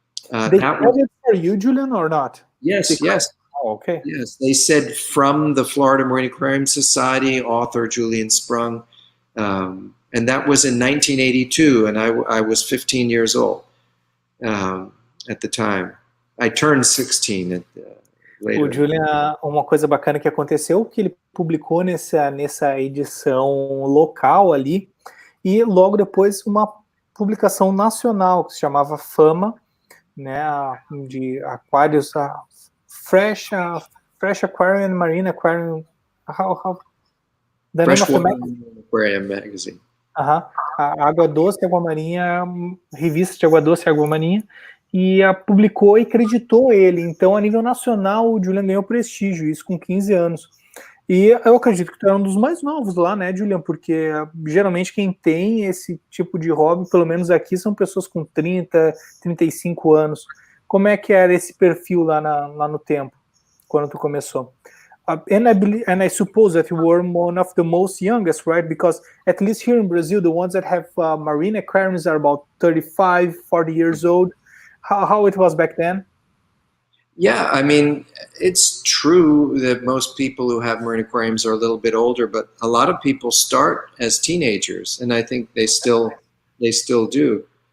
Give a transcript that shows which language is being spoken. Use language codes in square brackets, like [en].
[en] They read it for you, Julian, or not? Yes. Oh, okay. Yes, they said from the Florida Marine Aquarium Society, author Julian Sprung. And that was in 1982, and I was 15 years old at the time. I turned 16 later. [pt] O Julian, uma coisa bacana que aconteceu, que ele publicou nessa edição local ali, e logo depois uma publicação nacional que se chamava Fama, né, de aquários, Fresh Aquarium and Marine Aquarium, [en] Freshwater Aquarium Magazine. [pt] A Água Doce, Água Marinha, revista de Água Doce e Água Marinha, e publicou e creditou ele. Então, a nível nacional, o Julian ganhou prestígio, isso com 15 anos. E eu acredito que tu é um dos mais novos lá, né, Julian? Porque geralmente quem tem esse tipo de hobby, pelo menos aqui, são pessoas com 30, 35 anos. Como é que era esse perfil lá no tempo, quando tu começou? [en] And I suppose that you were one of the most youngest, right? Because at least here in Brazil, the ones that have marine aquariums are about 35, 40 years old. How it was back then? Yeah, I mean, it's true that most people who have marine aquariums are a little bit older, but a lot of people start as teenagers, and I think they still do.